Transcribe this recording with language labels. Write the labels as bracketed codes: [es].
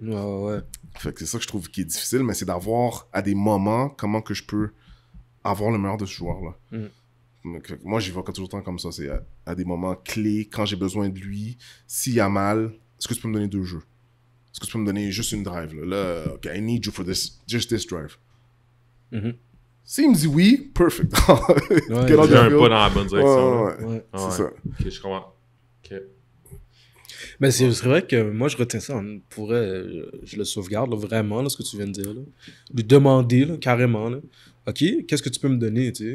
[fr] Ouais. Fait que c'est ça que je trouve qui est difficile, mais c'est d'avoir à des moments comment que je peux avoir le meilleur de ce joueur-là. Donc, moi, j'y vais toujours temps comme ça. C'est à des moments clés, quand j'ai besoin de lui, s'il y a mal, est-ce que tu peux me donner 2 jeux? Est-ce que tu peux me donner juste une drive? [en] Là, OK, I need you for just this drive. [fr] S'il me dit oui, perfect. J'ai un pas dans la bonne direction. Ouais. C'est ça. OK, je comprends. OK. Mais c'est vrai que moi, je retiens ça. Je le sauvegarde là, vraiment, là, ce que tu viens de dire. Là. Lui demander là, carrément. Là. OK, qu'est-ce que tu peux me donner? Tu sais?